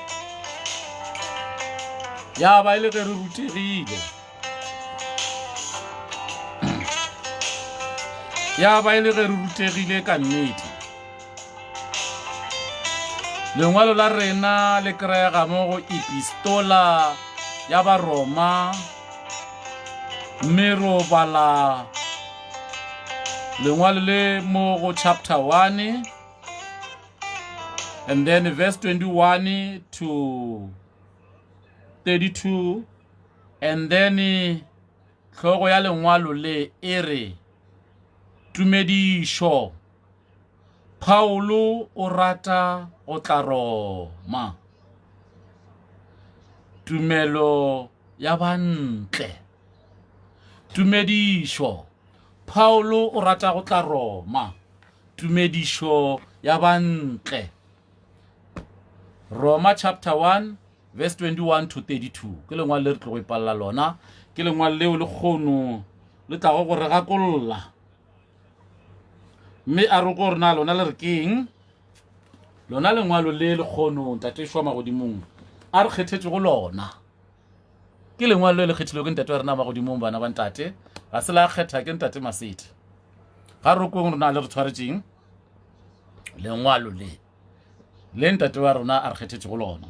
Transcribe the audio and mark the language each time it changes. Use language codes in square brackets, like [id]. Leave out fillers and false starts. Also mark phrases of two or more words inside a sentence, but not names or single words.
[nso] ya ba ile ge re rutegile ya ba ile ge re rutegile ka nnete lengwalo la rena le kry-ega mo go epistola ya ba Roma mme ro bala lengwalo le mo go [en] chapter 1 and then verse 21 to 32 and then [nso] hlogo ya lengwalo le ere tumedišo Paulo o rata o tla Roma tumelo ya bantle tumedišo Paulo o rata go tla Roma tumedišo ya bantle Roma [en] chapter 1 verse 21 to [nso] 32 ke lengwalo le re tlo go ipalela lona ke lengwalo leo le kgono le tla go re gakolola mme a re go rena lona le re keng lona lengwalo le le kgono ntate shwa magodimong a re kgethetše go lona ke lengwalo le le kgethilwe ke ntate wa rena magodimong bana ba ntate ga se la kgetha ke ntate Masedi ga re kong rena le re tshwaretšeng lengwalo le ntate wa rona a re kgethetše go